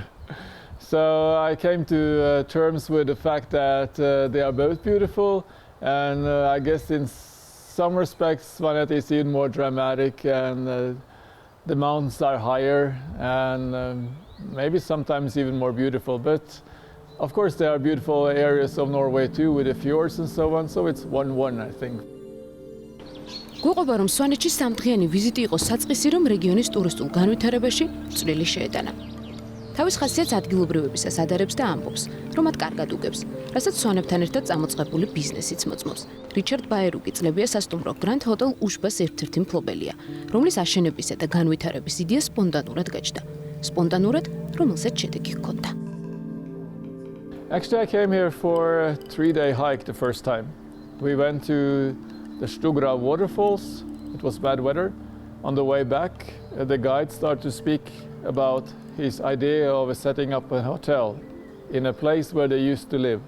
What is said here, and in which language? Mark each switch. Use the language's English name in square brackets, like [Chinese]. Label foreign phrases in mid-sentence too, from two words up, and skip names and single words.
[English] So I came to terms with the fact that they are both beautiful, and I guess in some respects Svaneti is even more dramatic, and the mountains are higher, and maybe sometimes even more beautiful. But of course there are beautiful areas of Norway too, with the fjords and so on, so it's 1-1, I think. [Georgian] გვიყვება, რომ სვანეთში სამდღიანი ვიზიტი იყო საწყისი, რომ რეგიონის ტურისტულ განვითარებაში წვლილი შეეტანა. თავის ხასიათს ადგილობრივებისას ადარებს და ამბობს, რომ მათ კარგად უგებს, რასაც სვანებთან ერთად წამოწყებული ბიზნესიც მოწმობს. რიჩარდ ბაერუკი წლებია სასტუმრო Grand Hotel უშბას ერთ-ერთი მფლობელია, რომლის აშენებისა და განვითარების იდეა სპონტანურად გაჩნდა. სპონტანურად, რომელსაც შედეგი ჰქონდა. [English] Actually, I came here for a 3-day hike the first time. We went to the Stugra waterfalls. It was bad weather. On the way back, the guide started to speak about his idea of setting up a hotel in a place where they used to live.